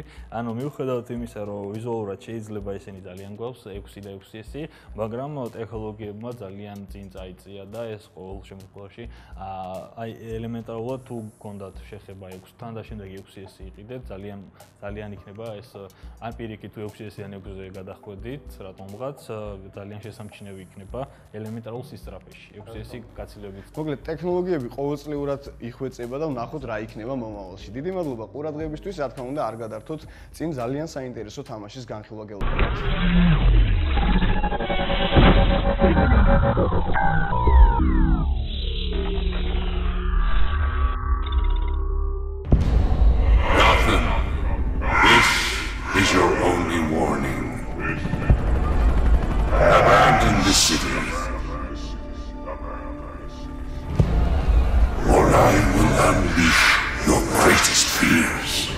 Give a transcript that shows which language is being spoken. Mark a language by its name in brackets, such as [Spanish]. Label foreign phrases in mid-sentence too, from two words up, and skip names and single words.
[Georgian] ანუ მიუხედავად იმისა, რომ ვიზუალურად შეიძლება ისინი ძალიან გვაქვს 6 და 6s, მაგრამ ტექნოლოგიებმა ძალიან წინ წაიწია და ეს ყოველ შემთხვევაში აი ელემენტარულად თუ გქონდათ შეხება 6-თან და შემდეგ 6s იყიდეთ, ძალიან იქნება ეს ან პირიქით თუ 6s-დან 6-ზე გადახვედით, რატომღაც ძალიან შესამჩნევი იქნება ელემენტარულ სისწრაფეში. 6s გაცილებით. მოკლედ ტექნოლოგიები ყოველწლიურად იხვეწება და ვნახოთ რა იქნება მომავალში. დიდი მადლობა ყურადღებისთვის, რა თქმა უნდა, არ გადართოთ წინ ძალიან საინტერესო თამაშის განხილვა გელოდებით. [English] Is your only warning. Abandon the city, or I will unleash your greatest fears.